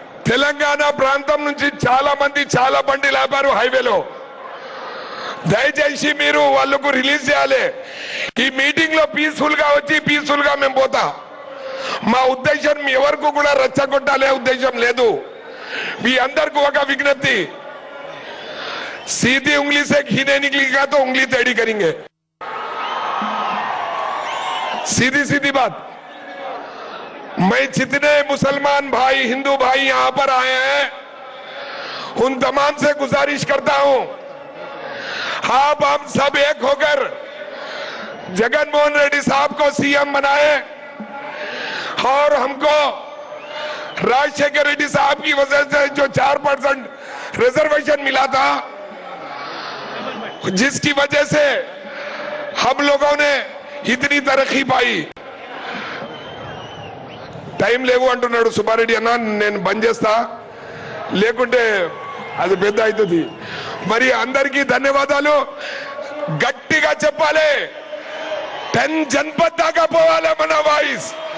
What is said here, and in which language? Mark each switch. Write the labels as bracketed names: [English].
[Telugu] తెలంగాణ ప్రాంతం నుంచి చాలా మంది చాలా బండి లేపారు హైవేలో. దయచేసి మీరు వాళ్ళకు రిలీజ్ చేయాలి. ఈ మీటింగ్ లో పీస్ఫుల్ గా వచ్చి పీస్ఫుల్ గా మేము పోతా. మా ఉద్దేశం ఎవరికి కూడా రెచ్చగొట్టాలే ఉద్దేశం లేదు. మీ అందరికి ఒక విజ్ఞప్తి, [Hindi] सीधी उंगली से घी नहीं निकलेगा तो उंगली टेढ़ी करेंगे. सीधी सीधी बात. मैं जितने मुसलमान भाई हिंदू भाई यहां पर आए हैं उन तमाम से गुजारिश करता हूं, आप हम सब एक होकर जगनमोहन रेड्डी साहब को सीएम बनाए और हमको राजशेखर रेड्डी साहब की वजह से जो 4% रिजर्वेशन मिला था, जिसकी वजह से हम लोगों ने इतनी तरक्की पाई. [Telugu] టైం లేవు అంటున్నాడు సుబ్బారెడ్డి అన్న, నేను బంద్ చేస్తా, లేకుంటే అది పెద్ద అవుతుంది. మరి అందరికీ ధన్యవాదాలు. గట్టిగా చెప్పాలి, 10 జన్పద్ దాకా పోవాలి మన వాయిస్.